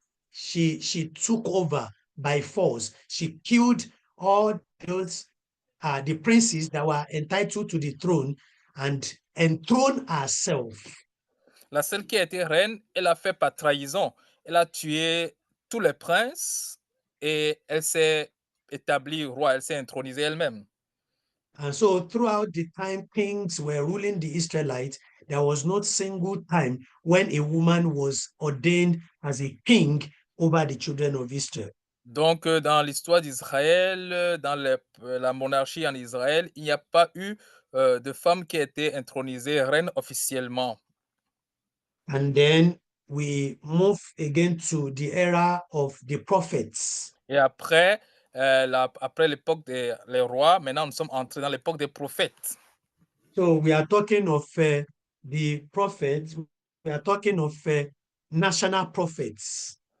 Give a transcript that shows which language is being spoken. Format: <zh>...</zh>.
<en>She took over by force. She killed all those the princes that were entitled to the throne and enthroned herself.</en> <fr>La seule qui a été reine, elle a fait par trahison. Elle a tué tous les princes et elle s'est établie roi, elle s'est intronisée elle-même.</fr> <en>And so throughout the time kings were ruling the Israelites, there was not single time when a woman was ordained as a king over the children of Israel.</en> <fr>Donc, dans l'histoire d'Israël, dans la monarchie en Israël, il n'y a pas eu de femme qui a été intronisée reine officiellement.</fr> <en>And then we move again to the era of the prophets.</en> <fr>Et après, après l'époque des les rois, maintenant nous sommes entrés dans l'époque des prophètes.</fr> <en>So we are talking of the prophets, we are talking of national prophets.</en>